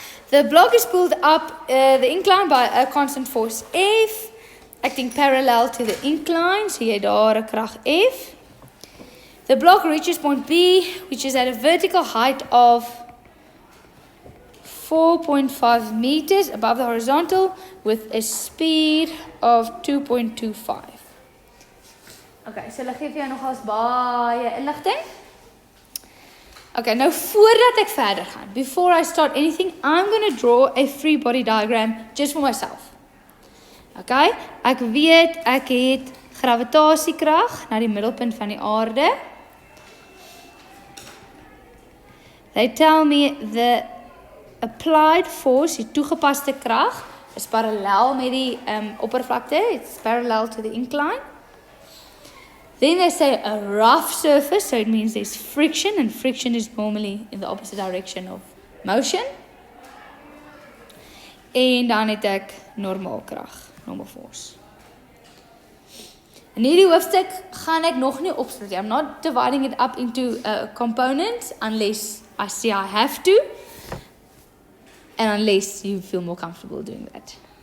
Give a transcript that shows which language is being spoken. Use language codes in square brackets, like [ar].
[en] The block is pulled up the incline by a constant force F, acting parallel to the incline, [af] so jy daar 'n krag F. [en] The block reaches point B, which is at a vertical height of 4.5 meters above the horizontal with a speed of 2.25. [af] Okay, so hulle gee vir jou nogals baie inligting. [en] Okay, [af] nou voordat ek verder gaan, [en] before I start anything, I'm going to draw a free body diagram just for myself. [af] Okay, ek weet ek het gravitasiekrag na die middelpunt van die aarde. [en] They tell me the applied force, [af] die toegepaste krag, [en] is parallel met die oppervlakte. It's parallel to the incline. Then they say a rough surface, so it means there's friction, and friction is normally in the opposite direction of motion. [af] En dan het ek normaal krag, [en] normal force. [af] In hierdie hoofstuk gaan ek nog nie opsplits. [en] I'm not dividing it up into components unless I say I have to, and unless you feel more comfortable doing that.